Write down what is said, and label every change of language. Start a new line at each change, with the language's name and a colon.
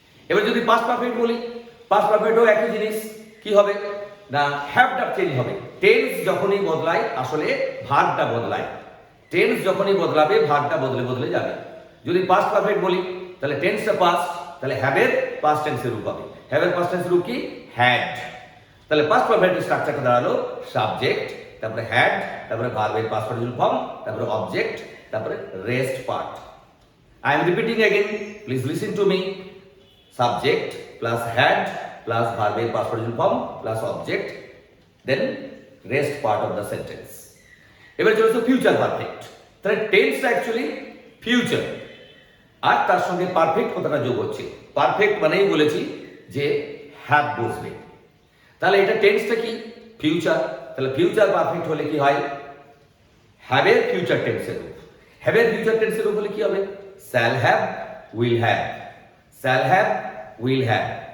Bangla: এবার যদি past perfect বলি, পাস্ট পারফেক্টও একই জিনিস, কি হবে না হ্যাভটা চেঞ্জ হবে, টেন্স যখনই বদলায় আসলে ভার্বটা বদলায়, টেন্স যখনই বদলাবে ভার্বটা বদলে বদলে যাবে। যদি পাস্ট পারফেক্ট বলি তাহলে টেন্সটা পাস্ট, তাহলে হ্যাভের পাস্ট টেন্সের রূপ হবে, হ্যাভের পাস্ট টেন্সের রূপ কি, হ্যাড। তাহলে পাস্ট পারফেক্টের স্ট্রাকচারটা দাঁড়ালো সাবজেক্ট, তারপরে হ্যাড, তারপরে ভার্বের পাস্ট পার্টিসিপল ফর্ম, তারপরে অবজেক্ট, তারপরে rest part.
English: I am repeating again, please listen to me. Subject plus had plus verb past participle form plus object, then rest part of the sentence.
Bangla: এবার চলে আসো future perfect. তাহলে টেন্সটা actually future আর তার সঙ্গে perfect কথাটা যোগ হচ্ছে, perfect মানেই বলেছি যে হ্যাভ বসবে, তাহলে এটা টেন্সটা কি, ফিউচার। তাহলে ফিউচার পারফেক্ট হলে কি হয়, হ্যাভের ফিউচার টেন্সের রূপ, হ্যাভের ফিউচার টেন্সের রূপ হলে কি হবে,
English: shall have, will have, shall have, will have।